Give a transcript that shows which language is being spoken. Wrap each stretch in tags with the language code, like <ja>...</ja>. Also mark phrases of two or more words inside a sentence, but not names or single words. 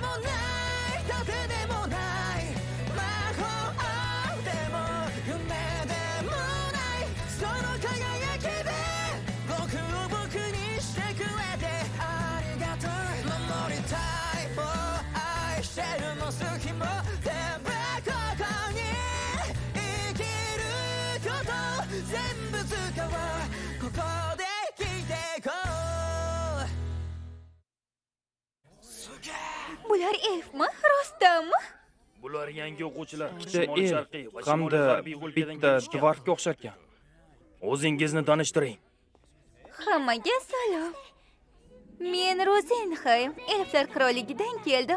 <ja>もない盾でもない魔法でも夢でもないその輝きで僕を僕にしてくれてありがとう守りたいもう愛してるも好きも全部ここに生きること全部使おうここで生きていこう</ja> <uz>Bular elfmi, rostdanmi? Bular yangi o'quvchilar. Ikkita elf hamda bitta dvarfga o'xshar ekan. O'zingizni tanishtiring. Hammaga salom. Men Rozenheim, elflar qirolligidan keldim.</uz>